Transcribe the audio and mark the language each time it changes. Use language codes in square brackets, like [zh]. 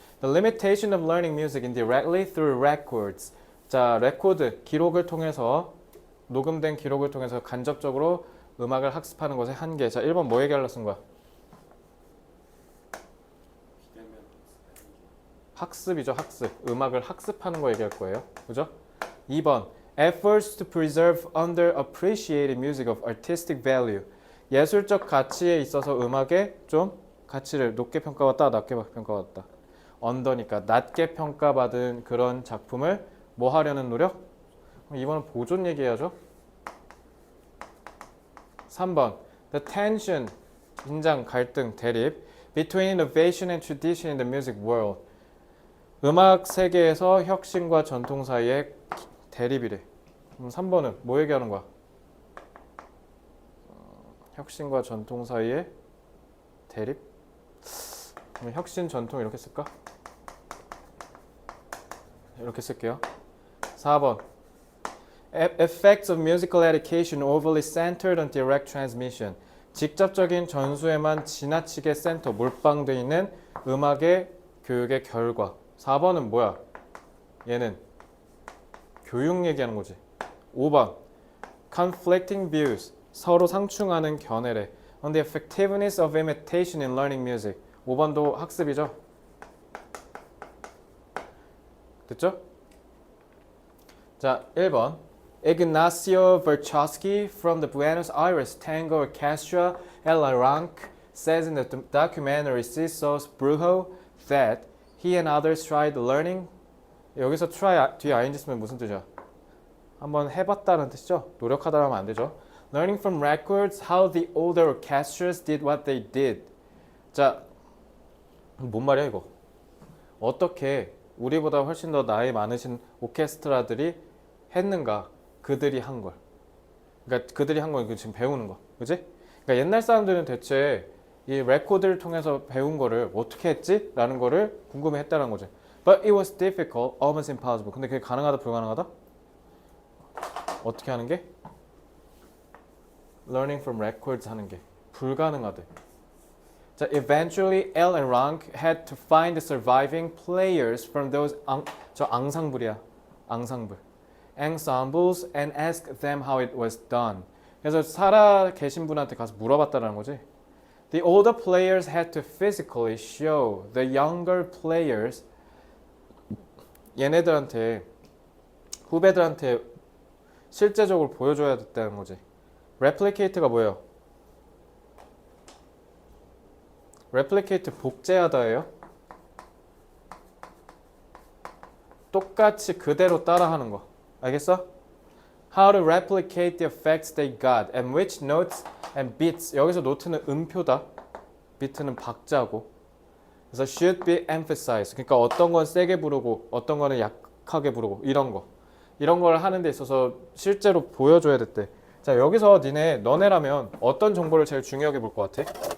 [en] The limitation of learning music indirectly through records. [ko] 자, 레코드, 기록을 통해서 녹음된 기록을 통해서 간접적으로 음악을 학습하는 것의 한계. 자, 1번 뭐 얘기하려 쓴 거야? 학습이죠, 학습. 음악을 학습하는 거 얘기할 거예요. 그죠? [en] 2번 efforts to preserve underappreciated music of artistic value. [ko] 예술적 가치에 있어서 음악의 좀 가치를 높게 평가받다, 낮게 평가받다. 언더니까 낮게 평가받은 그런 작품을 뭐 하려는 노력? 이번은 보존 얘기해야죠. [en] 3번 the tension, [ko] 긴장, 갈등, 대립 [en] between innovation and tradition in the music world. [ko] 음악 세계에서 혁신과 전통 사이의 대립이래. 그럼 3번은 뭐 얘기하는 거야? 혁신과 전통 사이의 대립? 그럼 혁신, 전통 이렇게 쓸까? 이렇게 쓸게요. [en] 4번 Effects of musical education overly centered on direct transmission. [ko] 직접적인 전수에만 지나치게 센터, 몰빵되어 있는 음악의 교육의 결과. 4번은 뭐야? 얘는 교육 얘기하는 거지. 5번 [en] Conflicting views. [ko] 서로 상충하는 견해래. [en] On the effectiveness of imitation in learning music. [ko] 5번도 학습이죠. 됐죠? [en] 자, 1번 Ignacio Verchowski from the Buenos Aires Tango Orchestra El Aranque says in the documentary Cisos Brujo that he and others tried learning. [ko] 여기서 try 뒤에 ing 쓰면 무슨 뜻이야? 한번 해봤다는 뜻이죠? 노력하다 하면 안 되죠. [en] Learning from records how the older orchestras did what they did. [ko] 자, 뭔 말이야 이거? 어떻게 우리보다 훨씬 더 나이 많으신 오케스트라들이 했는가? 그들이 한 걸. 그러니까 그들이 한 건 지금 배우는 거. 그지? 그러니까 옛날 사람들은 대체 이 레코드를 통해서 배운 거를 어떻게 했지? 라는 거를 궁금해 했다는 거지. [en] But it was difficult, almost impossible. [ko] 근데 그게 가능하다, 불가능하다? 어떻게 하는 게? [en] Learning from records [ko] 하는 게 불가능하대. [en] 자, eventually El and Rank had to find the surviving players from those [ko] 저 앙상블이야. 앙상블. [en] ensembles and ask them how it was done. [ko] 그래서 살아 계신 분한테 가서 물어봤다는 거지. [en] The older players had to physically show the younger players [ko] 얘네들한테 후배들한테 실제적으로 보여줘야 됐다는 거지. replicate가 뭐예요? replicate 복제하다예요. 똑같이 그대로 따라하는 거. 알겠어? [en] How to replicate the effects they got and which notes and beats. [ko] 여기서 노트는 음표다. 비트는 박자고. [en] 그래서 should be emphasized. [ko] 그러니까 어떤 건 세게 부르고 어떤 거는 약하게 부르고 이런 거. 이런 걸 하는 데 있어서 실제로 보여줘야 됐대. 자, 여기서 너네라면 어떤 정보를 제일 중요하게 볼 것 같아?